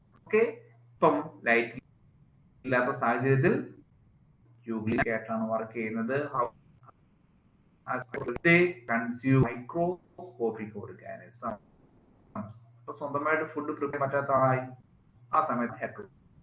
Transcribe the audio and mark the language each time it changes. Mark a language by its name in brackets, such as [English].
[Malayalam] Okay, ഇപ്പം light ഇല്ലാത്ത സാഹചര്യത്തിൽ യൂഗ്ലീന ആയിട്ടാണ് വർക്ക് ചെയ്യുന്നത്. [English] they consume microscopic organisms. [Malayalam] ഇപ്പൊ സ്വന്തമായിട്ട് ഫുഡ് പ്രിപ്പയർ പറ്റാത്ത ആളായി ആ സമയത്ത് ഹെറ്ററോട്രോപിക്.